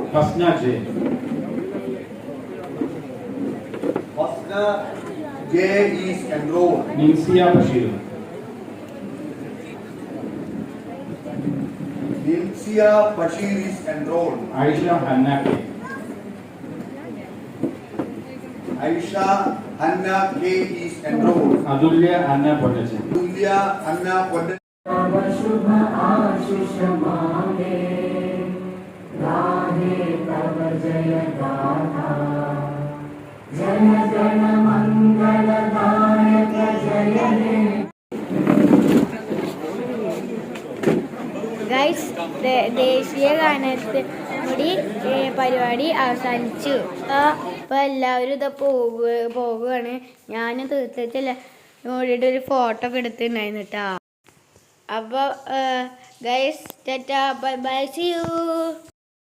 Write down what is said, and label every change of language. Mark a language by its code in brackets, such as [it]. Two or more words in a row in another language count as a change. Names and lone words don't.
[en] Hasna J is enrolled. Ninsia Bashir is enrolled. Aisha Hanna K is enrolled. Adulya Anna Podache Shubha Ashish Mange Radhe Tava Jaya Gatha Jana Jana Mangala Dayaka Jaya [ml] ഗൈസ് ദേശീയ ഗാനത്തിൽ കൂടി പരിപാടി അവസാനിച്ചു. അപ്പോൾ എല്ലാവരും ഇത് പോകുകയാണ്. ഞാൻ തീർച്ചയായിട്ടും ഓടിയിട്ട് ഒരു ഫോട്ടോ ഒക്കെ എടുത്തിട്ടുണ്ടായിരുന്നു കേട്ടോ. അപ്പോൾ ഗൈസ് [en] tata bye bye see you.